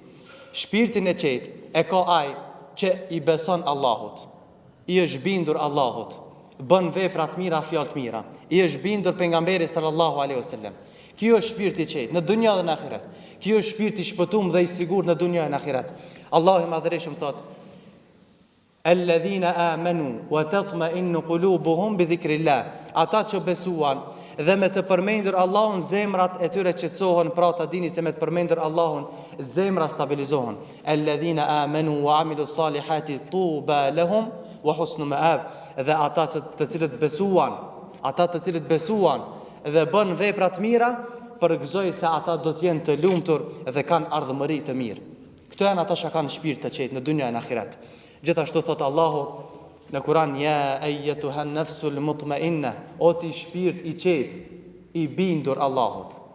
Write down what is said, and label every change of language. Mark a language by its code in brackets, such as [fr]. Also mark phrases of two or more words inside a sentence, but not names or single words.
[sq] Shpirtin e qetë e ka ai që i beson Allahut, i është bindur Allahut, bën vepra të mira, fjalë të mira, i është bindur pejgamberit [ar] صلى الله عليه وسلم. [sq] Kjo është shpirti i qetë në dunja dhe në ahiret. Kjo është shpirti i shpëtuar dhe i sigurt në dunja dhe në ahiret. Allahu i madhërisht thot: [ar] "الذين آمنوا وتطمئن قلوبهم بذكر الله." [sq] Ata që besuan dhe me të përmendur Allahun zemrat e tyre qetësohen, pra ta dini se me të përmendur Allahun zemra stabilizohen. [ar] الذين آمنوا وعملوا الصالحات طوبى لهم وحسن مآب. [sq] Dhe ata të cilët besuan dhe bën vepra të mira, përgëzoj se ata do të jenë të lumtur dhe kanë ardhmëri të mirë. Këto janë ata që kanë shpirt të qetë në dunja e në ahiret. Gjithashtu thot Allahu në Kur'an: [ar] "يا أيتها النفس المطمئنة", [sq] o ti shpirt i qetë, i bindur Allahut.